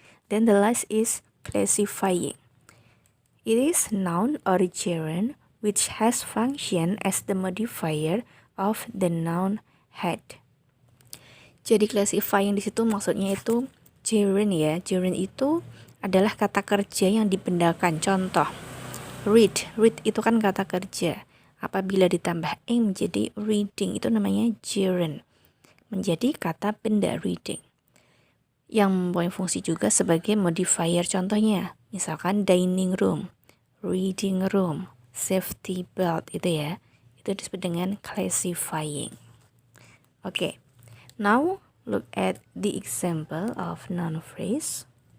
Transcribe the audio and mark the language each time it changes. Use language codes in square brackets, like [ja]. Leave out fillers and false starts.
[en] Then the last is classifying. It is noun or gerund which has function as the modifier of the noun head. [id] Jadi classifying di situ maksudnya itu gerund ya. Gerund itu adalah kata kerja yang dibendakan. Contoh, read. Read itu kan kata kerja. Apabila ditambah ing menjadi reading, itu namanya gerund. Menjadi kata benda reading. Yang mempunyai fungsi juga sebagai modifier. Contohnya, misalkan dining room, reading room, safety belt, itu ya. Itu disebut dengan classifying. Oke. [en] Now, look at the example of noun phrase.